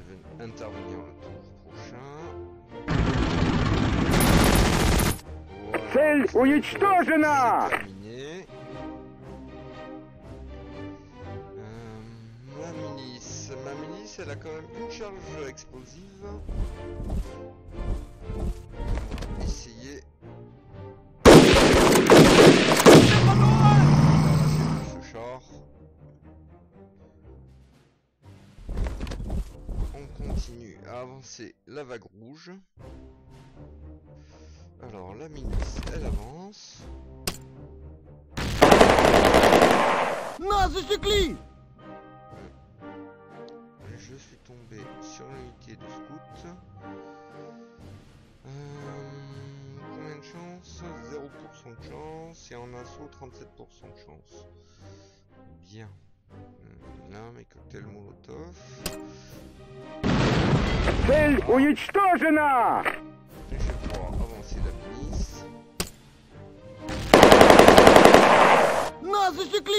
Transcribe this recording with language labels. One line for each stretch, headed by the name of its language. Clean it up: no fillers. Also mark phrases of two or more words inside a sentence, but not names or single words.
French: intervenir le tour prochain.
Russian: Цель уничтожена!
French: C'est terminé. Ma milice, elle a quand même une charge explosive. On va essayer. Ce char. On continue à avancer la vague rouge. Alors la milice, elle avance.
Russian: Нас засекли!
French: Je suis tombé sur l'unité de scout. Combien de chance? 0% de chance. Et en assaut, 37% de chance. Bien. Là, mes cocktails Molotov.
Russian: Цель уничтожена!
French: Et je vais pouvoir avancer la milice.
Russian: Нас засекли!